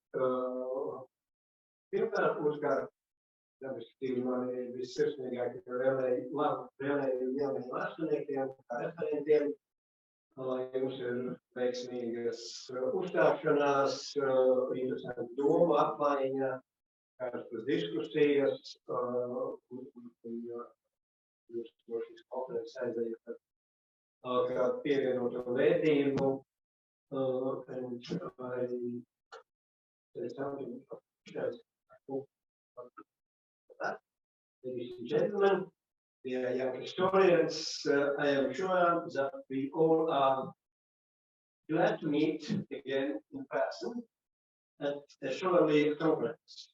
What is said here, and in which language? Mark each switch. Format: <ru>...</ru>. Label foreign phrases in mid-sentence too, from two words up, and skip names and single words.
<lv>Pirmkārt, uzkārt, mani vissirsnīgākie vēlēju jaunajiem vēsturniekiem, kā referentiem, lai jums ir veiksmīgas uzstāšanās, interesanti domu apmaiņa, kādas diskusijas, un jūs no šīs konferences aizējat ar kādu pievienotu vērtību,</lv> <en>Ladies and gentlemen, dear young historians, I am sure that we all are glad to meet again in person at a surely conference.</en>